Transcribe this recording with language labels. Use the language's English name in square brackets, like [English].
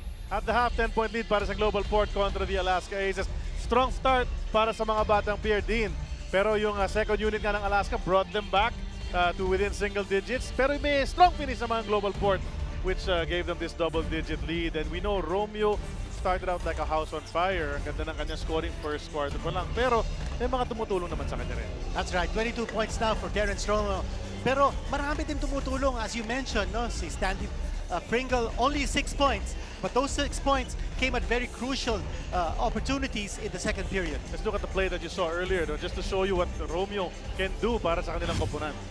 [English] At the half, 10-point lead [Filipino] para sa [English] GlobalPort [Filipino] kontra [English] the Alaska Aces. Strong start [Filipino] para sa mga batang [English] Pierre Dean. [Filipino] Pero yung [English] second unit [Filipino] nga ng [English] Alaska brought them back to within single digits. [Filipino] Pero may [English] strong finish [Filipino] naman ang [English] GlobalPort which gave them this double-digit lead. And we know Romeo started out like a house on fire. [Filipino] Ang ganda ng kanyang [English] scoring first quarter [Filipino] pa lang. Pero may mga tumutulong naman sa kanya rin. [English] That's right, 22 points now for Terrence Romeo. [Filipino] Pero marami din tumutulong, [English] as you mentioned, no? Si Stanley Pringle, only 6 points. But those 6 points came at very crucial opportunities in the second period. Let's look at the play that you saw earlier, just to show you what Romeo can do [Filipino] para sa kanilang koponan.